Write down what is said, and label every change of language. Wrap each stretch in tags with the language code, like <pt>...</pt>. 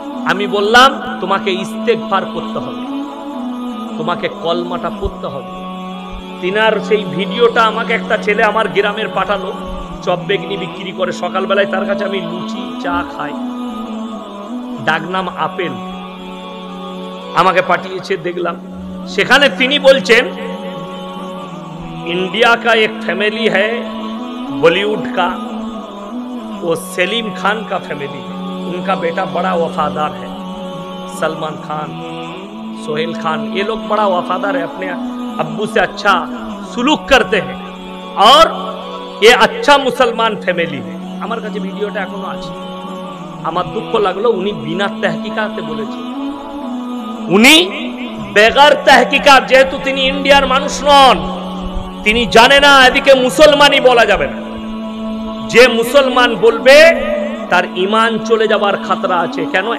<bn>আমি বললাম তোমাকে ইস্তেগফার করতে হবে, তোমাকে কলমাটা পড়তে হবে। তিনার সেই ভিডিওটা আমাকে একটা ছেলে আমার গ্রামের পাঠালো, চপ বেগনি বিক্রি করে, সকালবেলায় তার কাছে আমি লুচি চা খাই, ডাকনাম আপেল, আমাকে পাঠিয়েছে, দেখলাম। সেখানে তিনি বলছেন</bn> <hi>इंडिया का एक फैमिली है बॉलीवुड का, वो सलीम खान का फैमिली है, उनका बेटा बड़ा वफादार है, सलमान खान, सोहेल खान, ये लोग बड़ा वफादार है, अपने अब्बू से अच्छा सुलूक करते हैं और ये अच्छा मुसलमान फैमिली है।</hi> <bn>আমার কাছে ভিডিওটা এখনো আছে। আমার দুঃখ লাগলো উনি বিনা তাহকিকাতে বলেছেন, উনি বেগার তাহকিকাত, যেহেতু তিনি ইন্ডিয়ার মানুষ নন, তিনি জানে না এদিকে মুসলমানই বলা যাবে না। যে মুসলমান বলবে তার ঈমান চলে যাবার খতরা আছে। কেন?</bn>